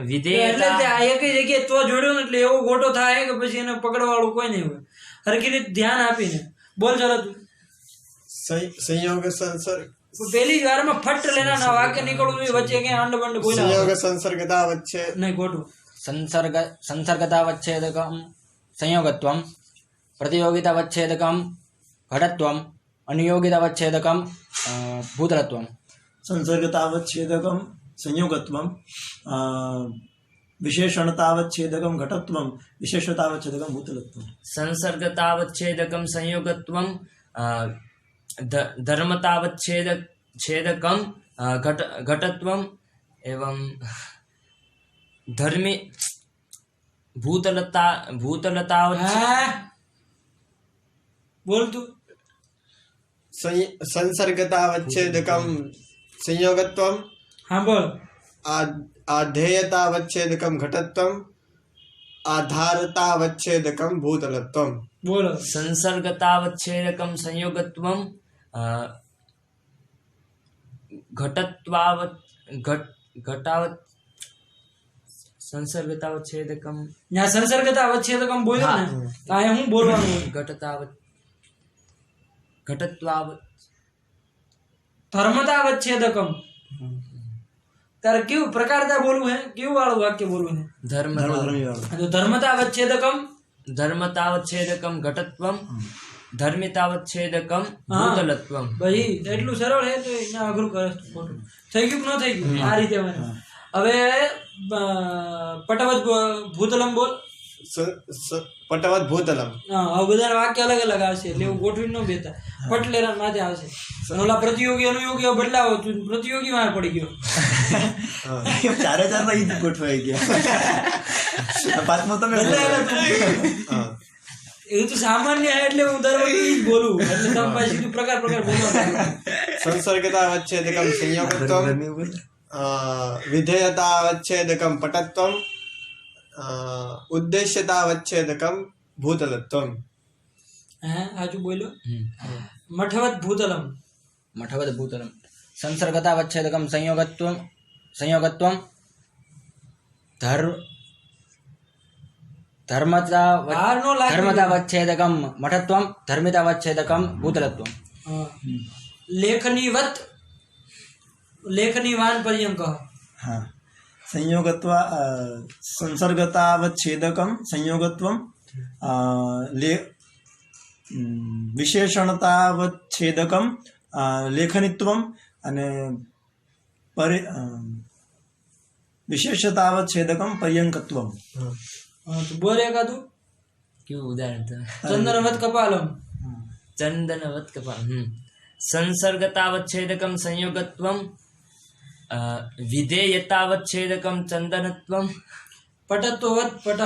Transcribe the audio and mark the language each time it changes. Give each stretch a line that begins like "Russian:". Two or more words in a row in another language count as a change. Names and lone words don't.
Gujarati: વિધેયતા તે આ એક જગ્યાએ તો જોડ્યો ને એટલે એવો ગોટો થાય કે પછી એને પકડવાળું કોઈ નહીં હોય. હરખી રીતે ધ્યાન આપીને બોલ. ચાલો તું
Sanskrit: संयोग संसर्ग
Gujarati: પેલી વારમાં ફટ લેના વાક્ય નીકળવું જોઈએ, વચ્ચે ક્યાંય અંડ બંડ બોલ્યા
Sanskrit: संयोग संसर्गता वच्चे
Gujarati: નહીં, ખોટું.
Sanskrit: संसर्गतावच्छेदकं संयोगत्वं, प्रतियोगितावच्छेदकं घटत्वं, अनुयोगितावच्छेदकं भूतलत्वं. संसर्गतावच्छेदकं संयोगत्वं, विशेषणतावच्छेदकं घटत्वं, विशेषतावच्छेदकं भूतलत्वं. संसर्गतावच्छेदकं संयोगत्वं, धर्मतावच्छेदकं घटत्वं, एवं धर्मी भूतलता
Gujarati: હા બોલ તું.
Sanskrit: संसर्गता वच्छेदकम संयोगत्वम,
Gujarati: હા બોલ.
Sanskrit: आधेयता वच्छेदकम घटत्वम, आधारता वच्छेदकम भूतलत्वम.
Gujarati: બોલો.
Sanskrit: संसर्गतावच्छेदकं संयोगत्वं, घटावत संसर्गतावच्छेदकं
Gujarati: ત્યાં
Sanskrit: संसर्गता वच्छेदकम
Gujarati: બોલ્યો ને, તો અહીંયા હું બોલવાનું હોય?
Sanskrit: घटत्वावत धर्मता वच्छेदकम.
Gujarati: તારે કેવું પ્રકારતા બોલવું હે? કેવું વાળું વાક્ય બોલવું હે? તો
Sanskrit: धर्मता वच्छेदकम, धर्मतावच्छेदकं घटत्वं, धर्मितावच्छेदकं भूतलत्वं.
Gujarati: ભાઈ એટલું સરળ હે તો એને અઘરું કરે છે ખોટું. થઈ ગયું કે ન થઈ ગયું? આ રીતે મને હવે
Sanskrit: पटवत भूतलम
Gujarati: બોલ.
Sanskrit: पटवत भूतलम.
Gujarati: હા, હવે બધા વાક્ય અલગ અલગ આવશે એટલે એવું ગોઠવી ન બેતા. પટલેરા માથે આવશે. અને ઓલા પ્રતિયોગી અનુયોગી બદલાવો, તું પ્રતિયોગી માં પડી ગયો. ચારે ચાર માં ઈ ગોઠવાઈ ગયા. પાંચમો તમે બદલાયેલા તું. એવું તો સામાન્ય હે એટલે હું દર વખતે ઈ જ બોલું. એટલે તમે પાછી સીધું પ્રકાર બોલવા.
Sanskrit: संसर्गता वच्छेदकम संयोगत्वम, विधेयता वच्छेदकम पटत्वम, उद्देश्यता वच्छेदकम भूतलत्वम.
Gujarati: હે આજુ બોલ્યો.
Sanskrit: मठवत भूतलम. मठवद भूतलं. संसर्गतावच्छेदकं संयोगत्वं
Gujarati: બહાર નો લાગે.
Sanskrit: धर्मतावच्छेदकं मठत्वं, धर्मितावच्छेदकं भूतलत्वं.
Gujarati: હા.
Sanskrit: लेखनी वान पर्यंक. हाँ संयोगत्वा संसर्गतावच्छेदकं संयोगत्वं, विशेषणतावच्छेदकं लेखनित्वं અને विशेषतावच्छेदकं पर्यङ्कत्वं.
Gujarati: હા તો બોલ એકાદું. કેવું ઉદાહરણ તમે?
Sanskrit: चंदनवत कपालम. चंदनवत कपाल. संसर्गतावच्छेदकं संयोगत्वं, विधेयतावच्छेदकं चंदनत्वं, पटत्ववत पटः.